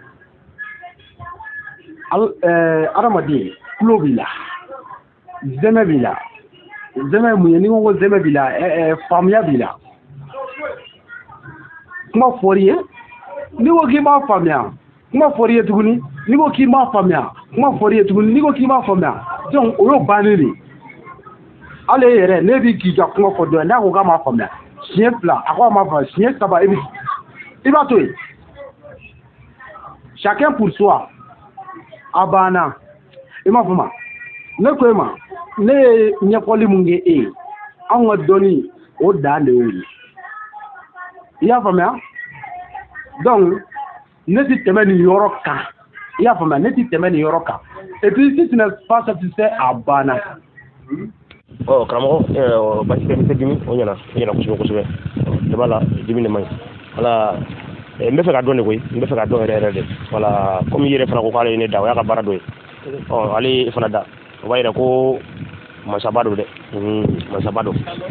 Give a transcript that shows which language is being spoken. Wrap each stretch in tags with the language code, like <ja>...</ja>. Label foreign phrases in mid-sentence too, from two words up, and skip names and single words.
<bm>tulo b'i la zɛmɛ b'i la zɛmɛ mun ye n'i ko ko zɛmɛ b'i la faamuya b'i la kuma fɔr'i ye n'i ko k'i m'a faamuya kuma fɔr'i ye tuguni n'i ko k'i m'a faamuya kuma fɔr'i ye tuguni n'i ko k'i m'a faamuya donc o y'o bannen de ale yɛrɛ ne bi k'i ka kuma fɔ dɔn n'a ko k'a m'a faamuya siɲɛ 2 a ko a m'a faamuya siɲɛ 3 i b'a to yen</bm> <fr>chacun pour soi</fr> <bm>a banna i m'a fɔ ma ne ko e ma ne ye ɲɛfɔli mun kɛ e ye anw ka dɔnni o dan de y'o ye i y'a faamuya donc ne ti tɛmɛ nin yɔrɔ kan i y'a faamuya ne ti tɛmɛ nin yɔrɔ kan</bm> <fr>et puis si tu n'es pas satisfait</fr> <bm>a banna. Karamɔgɔ basi tɛ dimi o ɲɛna kosɛbɛ ne b'a la dimi de man ɲi wala n bɛ fɛ ka dɔn de koyi n bɛ fɛ ka dɔn yɛrɛ de wala komi i yɛrɛ fana ko k'ale ye ne da o y'a ka baara dɔ ye ale fana da o b'a yira ko masaba don dɛ masaba don.</bm>